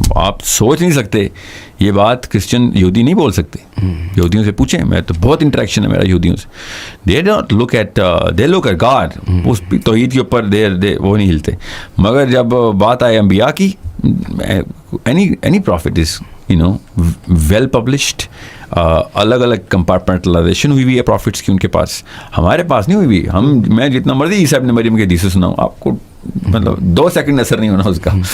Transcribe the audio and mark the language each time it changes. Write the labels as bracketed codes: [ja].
[ur] آپ سوچ نہیں سکتے یہ بات کرسچن یہودی نہیں بول سکتے. یہودیوں سے پوچھیں, میں تو بہت انٹریکشن ہے میرا یہودیوں سے. [en] They don't look at, they look at God. [ur] اس توحید کے اوپر وہ نہیں ہلتے. مگر جب بات آئے انبیاء کی, [en] any prophet is well published. [ur] الگ الگ کمپارٹمنٹلائزیشن ہوئی ہوئی ہے پروفٹس کی ان کے پاس, ہمارے پاس نہیں ہوئی ہوئی. میں جتنا مرضی عیسیٰ ابن مریم کے حدیثیں سناؤں آپ کو, مطلب 2 سیکنڈ اثر نہیں ہونا اس کا,